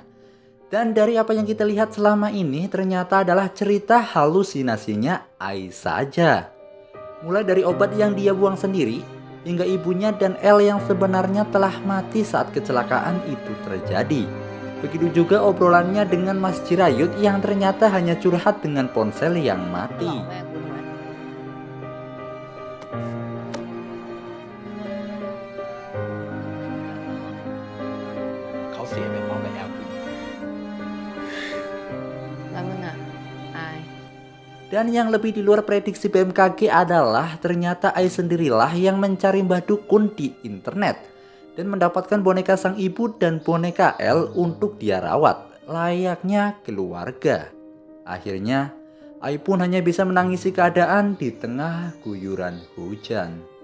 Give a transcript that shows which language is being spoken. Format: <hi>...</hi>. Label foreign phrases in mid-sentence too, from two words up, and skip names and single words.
<id>Dan dari apa yang kita lihat selama ini ternyata adalah cerita halusinasinya Ai saja. Mulai dari obat yang dia buang sendiri, hingga ibunya dan L yang sebenarnya telah mati saat kecelakaan itu terjadi. Begitu juga obrolannya dengan Mas Jirayut yang ternyata hanya curhat dengan ponsel yang mati.</id> <th>แม่คุณไหม เขาเสียไปพร้อมกับแอล แล้วมึงอ่ะ อาย</th> <id>Dan yang lebih di luar prediksi BMKG adalah ternyata Ai sendirilah yang mencari Mbah Dukun di internet dan mendapatkan boneka sang ibu dan boneka L untuk dia rawat layaknya keluarga. Akhirnya Ai pun hanya bisa menangisi keadaan di tengah guyuran hujan.</id>